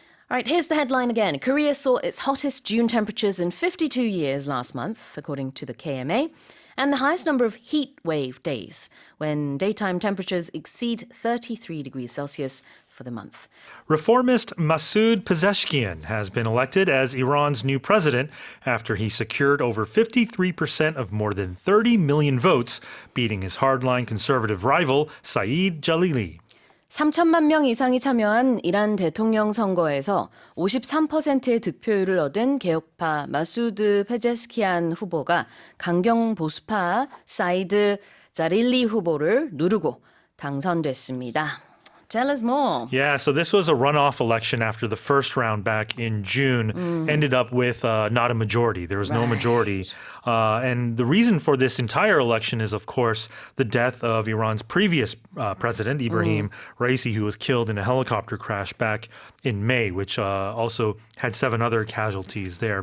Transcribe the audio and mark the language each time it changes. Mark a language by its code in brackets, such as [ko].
[en] All right, here's the headline again. Korea saw its hottest June temperatures in 52 years last month, according to the KMA, and the highest number of heat wave days when daytime temperatures exceed 33 degrees Celsius for the month. Reformist Masoud Pezeshkian has been elected as Iran's new president after he secured over 53% of more than 30 million votes, beating his hardline conservative rival Saeed Jalili. [ko] 3천만 명 이상이 참여한 이란 대통령 선거에서 53%의 득표율을 얻은 개혁파 마수드 페제스키안 후보가 강경 보수파 사이드 자릴리 후보를 누르고 당선됐습니다. [en] Tell us more. Yeah, so this was a runoff election after the first round back in June ended up with not a majority. There was no majority. And the reason for this entire election is, of course, the death of Iran's previous president, Ibrahim Raisi, who was killed in a helicopter crash back in May, which also had 7 other casualties there.